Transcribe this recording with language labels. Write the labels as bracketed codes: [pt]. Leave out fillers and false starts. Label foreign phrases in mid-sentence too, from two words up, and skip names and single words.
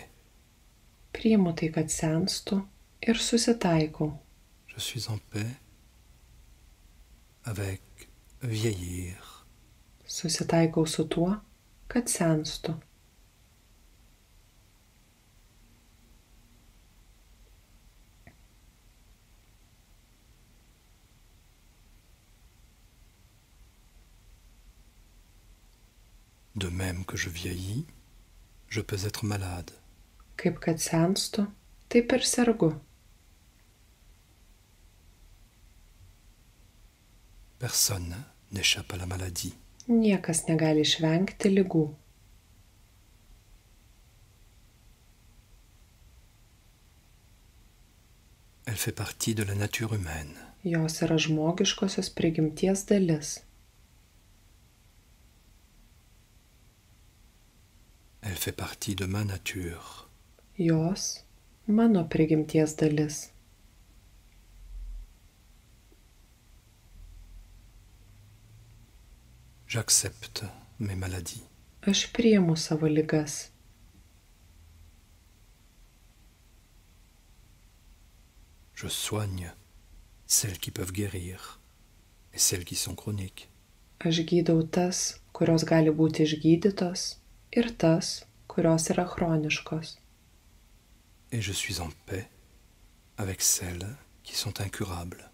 [lt] Priimu tai, kad senstu ir susitaikau. [fr] Je suis en paix avec vieillir. [lt] Susitaikau su tuo, kad senstu. [fr] De même que je vieillis, je peux être malade. [lt] Kaip kad senstu, taip ir sergu. [fr] Personne n'échappe à la maladie. [lt] Niekas negali išvengti ligų. [fr] Elle fait partie de la nature humaine. [lt] Jos yra žmogiškosios prigimties dalis. [fr] Elle fait partie de ma nature. [lt] Jos mano prigimties dalis. [fr] J'accepte mes maladies. [lt] Aš priimu savo ligas. [fr] Je soigne celles qui peuvent guérir et celles qui sont chroniques. [lt] Aš gydau tas, kurios gali būti išgydytos, ir tas, kurios yra chroniškos. [fr] Et je suis en paix avec celles qui sont incurables.